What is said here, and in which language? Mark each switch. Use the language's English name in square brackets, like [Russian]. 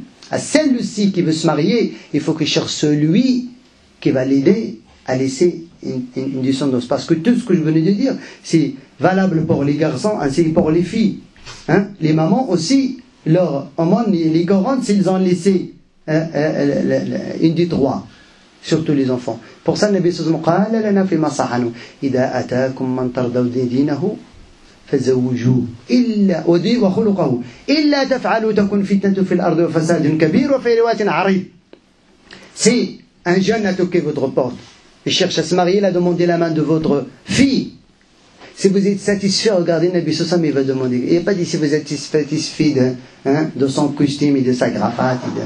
[French] À celle aussi qui veut se marier, il faut qu'il cherche celui qui va l'aider à laisser une descendance. Parce que tout ce que je venais de dire, c'est valable pour les garçons ainsi que pour les filles. Les mamans aussi, leur aumône, les garantes, s'ils ont laissé une des trois, surtout les enfants. Pour ça, le Nabi sallallahu alayhi wa sallam dit [Arabic] إذا أتاكم من ترضون دينه فزوجوه إلا وخلقه إلا تفعلوا تكن فتنة في الأرض وفساد كبير وفي رواية عريض. [French] Si un jeune a toqué votre porte et cherche à se marier, il a demandé la main de votre fille. Si vous êtes satisfait, regardez Nabi sallallahu alayhi wa sallam, il va demander. Il n'a pas dit si vous êtes satisfait de son costume et de sa cravate.